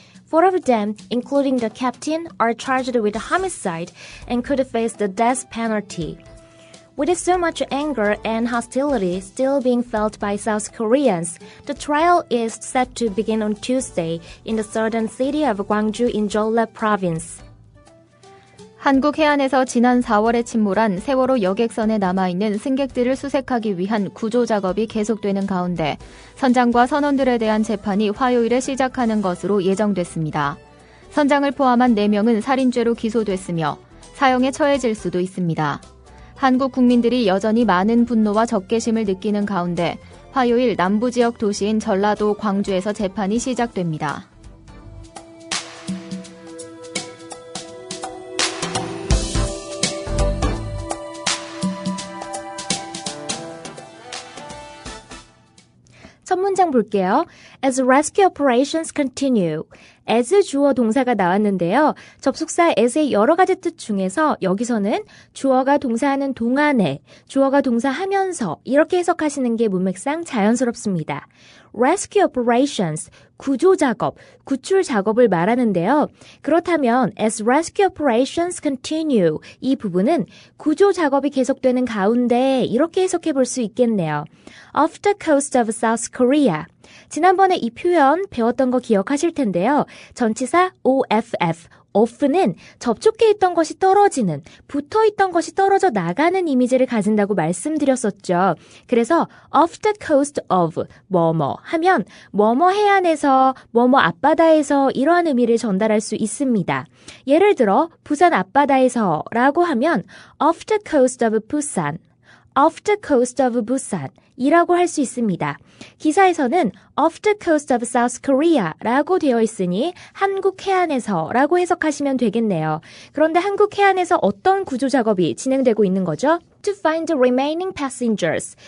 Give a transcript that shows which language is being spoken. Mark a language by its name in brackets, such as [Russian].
[English] 4 of them, including the captain, are charged with homicide and could face the death penalty. With so much anger and hostility still being felt by South Koreans, the trial is set to begin on Tuesday in the southern city of Gwangju in Jeolla province. [Korean] 한국 해안에서 지난 4월에 침몰한 세월호 여객선에 남아있는 승객들을 수색하기 위한 구조 작업이 계속되는 가운데 선장과 선원들에 대한 재판이 화요일에 시작하는 것으로 예정됐습니다. 선장을 포함한 4명은 살인죄로 기소됐으며 사형에 처해질 수도 있습니다. 한국 국민들이 여전히 많은 분노와 적개심을 느끼는 가운데 화요일 남부 지역 도시인 전라도 광주에서 재판이 시작됩니다. 첫 문장 볼게요. [English] As rescue operations continue. [Korean] as 주어 동사가 나왔는데요. 접속사 as의 여러 가지 뜻 중에서 여기서는 주어가 동사하는 동안에, 주어가 동사하면서 이렇게 해석하시는 게 문맥상 자연스럽습니다. rescue operations, 구조 작업, 구출 작업을 말하는데요. 그렇다면 [English] as rescue operations continue [Korean] 이 부분은 구조 작업이 계속되는 가운데 이렇게 해석해 볼 수 있겠네요. [English] Off the coast of South Korea. [Korean] 지난번에 이 표현 배웠던 거 기억하실 텐데요. 전치사 OFF, off는 접촉해 있던 것이 떨어지는, 붙어 있던 것이 떨어져 나가는 이미지를 가진다고 말씀드렸었죠. 그래서 off the coast of 뭐뭐 하면 뭐뭐 해안에서, 뭐뭐 앞바다에서 이러한 의미를 전달할 수 있습니다. 예를 들어 부산 앞바다에서 라고 하면 [English] off the coast of Busan, [Korean] off the coast of Busan 이라고 할 수 있습니다. 기사에서는 [English] off the coast of South Korea [Korean] 라고 되어 있으니 한국 해안에서 라고 해석하시면 되겠네요. 그런데 한국 해안에서 어떤 구조 작업이 진행되고 있는 거죠? [English] To find the remaining passengers.